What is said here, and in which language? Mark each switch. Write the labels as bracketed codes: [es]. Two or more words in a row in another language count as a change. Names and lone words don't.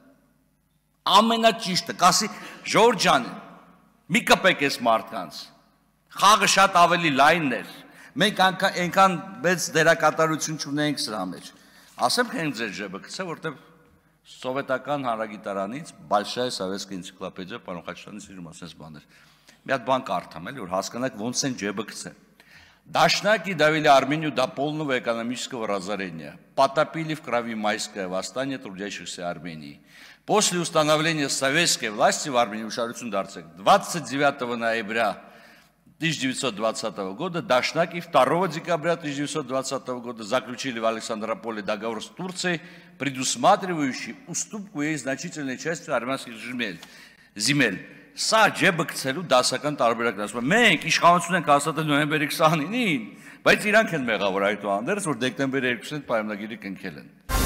[hy] Ամենաճիշտը, կասի Ժորժ ջան, մի կպեք այս մարդկանց։ Խաղը շատ ավելի լայնն էր։ Մենք այնքան մեծ դերակատարություն չունենք սրա մեջ։ Ասեմ թե ձեր ջեբը գցե, որտեղ սովետական հանրագիտարանից [ru] Большая советская энциклопедия [hy] պարոն Խաչատրյանից իր մասից բաներ։ Մի հատ бан կարդամ էլի որ հասկանաք ոնց են ջեբը գցե։ [ru] Дашнаки довели Армению до полного экономического разорения, потопили в крови майское восстание трудящихся Армении. После установления советской власти в Армении 29 ноября 1920 года Дашнаки 2 декабря 1920 года заключили в Александрополе договор с Турцией, предусматривающий уступку ей значительной части армянских земель. [hy] Սա ջեբը գցելու դասական տարբերակն է, ասում եմ, մենք իշխանություն ենք հաստատել նոյեմբերի 29-ին, բայց իրանք են մեղավոր այդուհանդերձ, որ դեկտեմբերի 2-ին պայմանագիրը կնքել են։